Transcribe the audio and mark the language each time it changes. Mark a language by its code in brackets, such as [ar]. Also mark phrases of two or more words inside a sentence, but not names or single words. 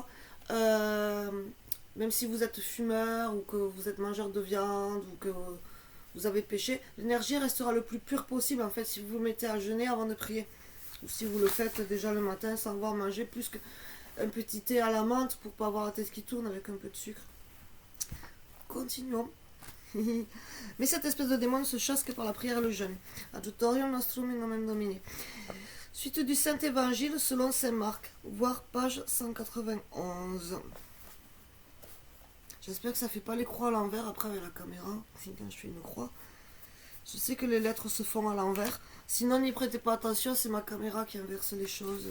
[fr] Même si vous êtes fumeur ou que vous êtes mangeur de viande ou que vous avez péché, l'énergie restera le plus pure possible en fait si vous vous mettez à jeûner avant de prier. Ou si vous le faites déjà le matin sans avoir mangé plus qu'un petit thé à la menthe pour pas avoir la tête qui tourne avec un peu de sucre. Continuons. Mais cette espèce de démon ne se chasse que par la prière et le jeûne. [la] Adjutorium nostrum in nomen Domini. [fr] Suite du Saint Évangile selon Saint Marc, voir page 191. J'espère que ça fait pas les croix à l'envers après avec la caméra, quand je fais une croix. Je sais que les lettres se font à l'envers. Sinon, n'y prêtez pas attention, c'est ma caméra qui inverse les choses.